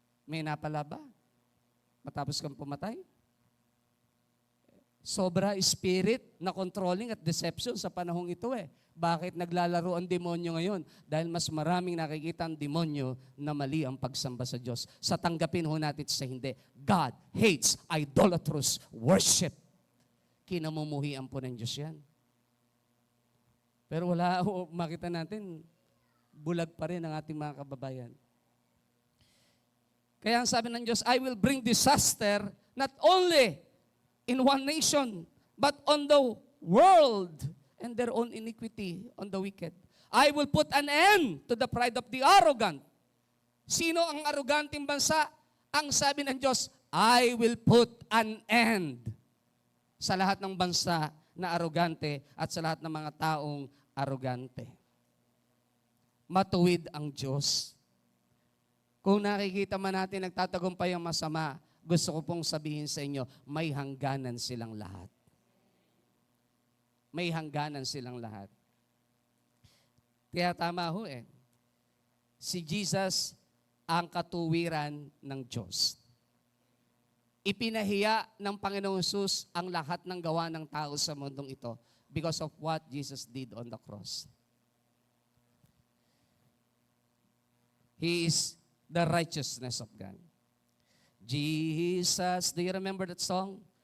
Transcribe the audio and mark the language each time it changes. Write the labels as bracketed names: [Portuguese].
[Filipino] May napala ba? Matapos kang pumatay? Sobra spirit na controlling at deception sa panahong ito Bakit naglalaro ang demonyo ngayon? Dahil mas maraming nakikita ang demonyo na mali ang pagsamba sa Diyos. Sa tanggapin ho natin sa hindi. [English] God hates idolatrous worship. [Filipino] Kinamumuhian po ng Diyos yan. Pero makita natin, bulag pa rin ang ating mga kababayan. Kaya ang sabi ng Diyos, [English] I will bring disaster not only in one nation, but on the world and their own iniquity on the wicked. I will put an end to the pride of the arrogant. [Filipino] Sino ang arroganteng bansa? Ang sabi ng Diyos, [English] I will put an end [Filipino] sa lahat ng bansa na arrogante at sa lahat ng mga taong arrogante. Matuwid ang Diyos. Kung nakikita man natin nagtatagumpay ang masama, gusto ko pong sabihin sa inyo, may hangganan silang lahat. May hangganan silang lahat. Kaya tama ho Si Jesus ang katuwiran ng Diyos. Ipinahiya ng Panginoong Hesus ang lahat ng gawa ng tao sa mundong ito [English] because of what Jesus did on the cross. He is the righteousness of God. Jesus, do you remember that song?